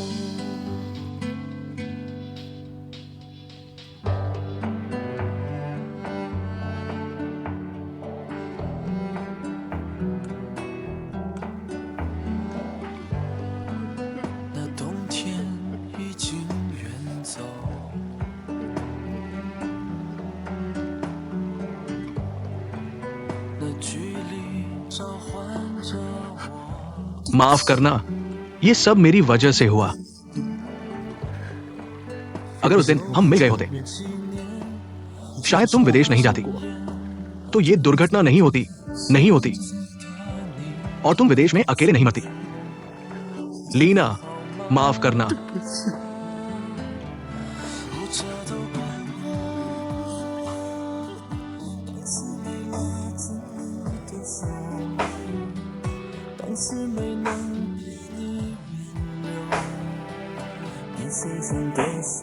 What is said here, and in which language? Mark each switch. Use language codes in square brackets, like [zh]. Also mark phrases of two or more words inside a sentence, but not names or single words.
[zh] 那冬天已经远走，那距离召唤着我。 [hi] माफ करना, ये सब मेरी वजह से हुआ। अगर उस दिन हम मिल गए होते, शायद तुम विदेश नहीं जाती, तो ये दुर्घटना नहीं होती और तुम विदेश में अकेले नहीं मरती। लीना, माफ करना। [zh] 但是没能给你挽留，你深深的伤